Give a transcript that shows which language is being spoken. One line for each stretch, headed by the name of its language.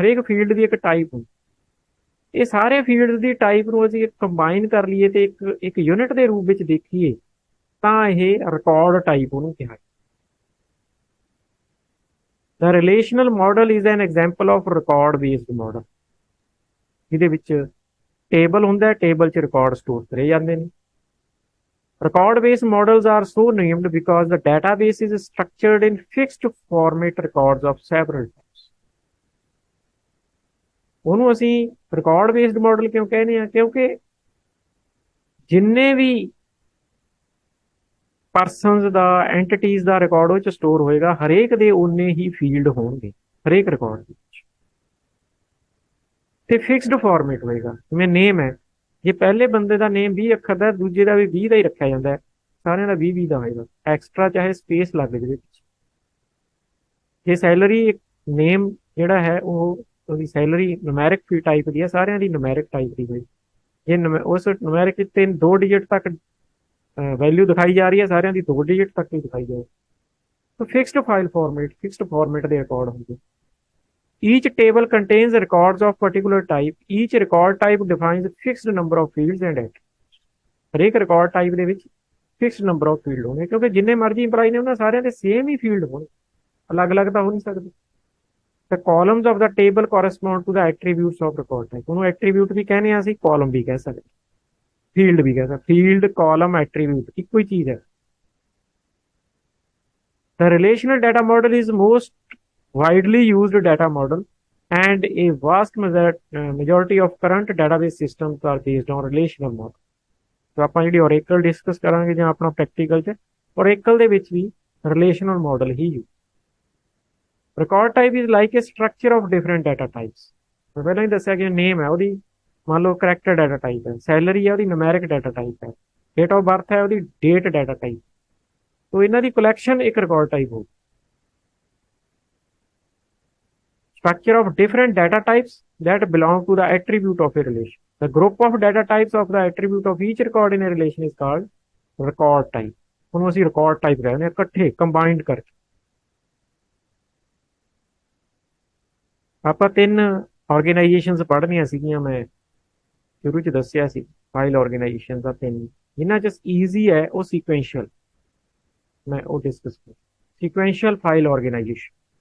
Punjabi: ਹਰੇਕ ਫੀਲਡ ਦੀ ਇੱਕ ਟਾਈਪ ਹੁੰਦੀ। ਇਹ ਸਾਰੇ ਫੀਲਡ ਦੀ ਟਾਈਪ ਨੂੰ ਅਸੀਂ ਕੰਬਾਈਨ ਕਰ ਲਈਏ ਤੇ ਇੱਕ ਇੱਕ ਯੂਨਿਟ ਦੇ ਰੂਪ ਵਿੱਚ ਦੇਖੀਏ ਤਾਂ ਇਹ ਰਿਕਾਰਡ ਟਾਈਪ ਉਹਨੂੰ ਕਿਹਾ।
English: The relational model is an example of record based model,
Punjabi: ਜਿਹਦੇ ਵਿੱਚ ਟੇਬਲ ਹੁੰਦਾ ਹੈ, ਟੇਬਲ 'ਚ ਰਿਕਾਰਡ ਸਟੋਰ ਕਰੇ ਜਾਂਦੇ ਨੇ।
English: Record based models are so named because the database is structured in fixed format records of several types.
Punjabi: ਉਹਨੂੰ ਅਸੀਂ ਰਿਕਾਰਡ ਬੇਸਡ ਮਾਡਲ ਕਿਉਂ ਕਹਿੰਦੇ ਆ? ਕਿਉਂਕਿ ਜਿੰਨੇ ਵੀ ਪਰਸਨਸ ਦਾ, ਐਂਟੀਟੀਜ਼ ਦਾ ਰਿਕਾਰਡ ਉਹ 'ਚ ਸਟੋਰ ਹੋਏਗਾ, ਹਰੇਕ ਦੇ ਉਨੇ ਹੀ ਫੀਲਡ ਹੋਣਗੇ ਹਰੇਕ ਰਿਕਾਰਡ ਦੇ ਵਿੱਚ, ਤੇ ਫਿਕਸਡ ਫਾਰਮੇਟ ਹੋਏਗਾ। ਜਿਵੇਂ ਨੇਮ ਹੈ, ਜੇ ਪਹਿਲੇ ਬੰਦੇ ਦਾ ਨੇਮ 20 ਅੱਖਰ ਦਾ, ਦੂਜੇ ਦਾ ਵੀ 20 ਦਾ ਹੀ ਰੱਖਿਆ ਜਾਂਦਾ ਹੈ, ਸਾਰਿਆਂ ਦਾ 20 ਦਾ ਹੋਏਗਾ, ਐਕਸਟਰਾ ਚਾਹੇ ਸਪੇਸ ਲੱਗ ਜਾਵੇ ਵਿੱਚ। ਜੇ ਸੈਲਰੀ, ਇੱਕ ਨੇਮ ਜਿਹੜਾ ਹੈ ਉਹ ਉਹਦੀ ਸੈਲਰੀ ਨੂਮੈਰਿਕ ਟਾਈਪ ਦੀ ਹੈ, ਸਾਰਿਆਂ ਦੀ ਨੂਮੈਰਿਕ ਟਾਈਪ ਦੀ ਹੋਈ। ਜੇ ਉਸ ਨੂਮੈਰਿਕ 'ਚ 2 ਡਿਜਿਟ ਤੱਕ ਵੈਲਿਊ ਦਿਖਾਈ ਜਾ ਰਹੀ ਹੈ, ਸਾਰਿਆਂ ਦੀ 2 ਡਿਜਿਟ ਤੱਕ ਹੀ ਦਿਖਾਈ ਜਾਵੇ। ਤਾਂ fixed file format, fixed format ਦੇ ਰਿਕਾਰਡ ਹੁੰਦੇ।
English: Each table contains records of particular type. Each record type defines a fixed number of fields and entries.
Punjabi: ਹਰੇਕ ਰਿਕਾਰਡ ਟਾਈਪ ਦੇ ਵਿੱਚ ਫਿਕਸਡ ਨੰਬਰ ਆਫ ਫੀਲਡ ਹੋਣੇ, ਕਿਉਂਕਿ ਜਿੰਨੇ ਮਰਜ਼ੀ ਇੰਪਲਾਈ ਨੇ ਉਹਨਾਂ ਸਾਰਿਆਂ ਦੇ ਸੇਮ ਹੀ ਫੀਲਡ ਹੋਣੇ, ਅਲੱਗ-ਅਲੱਗ ਤਾਂ ਹੋ ਨਹੀਂ ਸਕਦੇ।
English: The columns of the table correspond to the attributes of record type.
Punjabi: ਉਹਨੂੰ ਐਟਰੀਬਿਊਟ ਵੀ ਕਹਿੰਦੇ ਆ, ਅਸੀਂ ਕਾਲਮ ਵੀ ਕਹਿ ਸਕਦੇ, ਫੀਲਡ ਵੀ ਕਹਿ ਸਕਦੇ। ਫੀਲਡ, ਕਾਲਮ, ਐਟਰੀਬਿਊਟ ਇੱਕੋ ਹੀ ਚੀਜ਼ ਹੈ।
English: The relational data model is most widely used data model, and a vast majority of current database systems are based on relational model.
Punjabi: तो ਆਪਾਂ ਜਿਹੜੀ Oracle ਡਿਸਕਸ ਕਰਾਂਗੇ ਜਾਂ ਆਪਣਾ ਪ੍ਰੈਕਟੀਕਲ 'ਚ, Oracle ਦੇ ਵਿੱਚ ਵੀ relational model he use.
English: Record type is like a structure of different data types.
Punjabi: ਮੈਂ ਪਹਿਲਾਂ ਹੀ ਦੱਸਿਆ ਕਿ ਨੇਮ ਹੈ ਉਹਦੀ ਮੰਨ ਲਓ ਕਰੈਕਟਰ ਡਾਟਾ ਟਾਈਪ ਹੈ, ਸੈਲਰੀ ਹੈ ਉਹਦੀ ਨੂਮੈਰਿਕ ਡਾਟਾ ਟਾਈਪ ਹੈ, ਡੇਟ ਆਫ ਬਰਥ ਹੈ ਉਹਦੀ ਡੇਟ ਡਾਟਾ ਟਾਈਪ। तो ਇਹਨਾਂ ਦੀ ਕਲੈਕਸ਼ਨ ਇੱਕ ਰਿਕਾਰਡ ਟਾਈਪ ਹੋਊ।
English: Structure of different data types that belong to the attribute of a relation. The group of data types of the attribute of each record in a relation is called record type.
Punjabi: ਉਹਨੂੰ ਅਸੀਂ record type ਕਹਿੰਦੇ ਹਾਂ, ਇਕੱਠੇ combined ਕਰਕੇ। ਆਪਾਂ 3 organisations ਪੜ੍ਹਨੀਆਂ ਸੀਗੀਆਂ। ਮੈਂ ਸ਼ੁਰੂ ਚ ਦੱਸਿਆ ਸੀ ਫਾਈਲ ਆਰਗੇਨਾਈਜੇਸ਼ਨ ਦਾ ਤਿੰਨ, ਜਿਨ੍ਹਾਂ ਚ ਈਜ਼ੀ ਹੈ ਉਹ ਸੀਕੁਐਂਸ਼ੀਅਲ, ਮੈਂ ਉਹ ਡਿਸਕਸ ਕਰ, ਸੀਕੁਐਂਸ਼ੀਅਲ ਫਾਈਲ ਆਰਗੇਨਾਈਜੇਸ਼ਨ।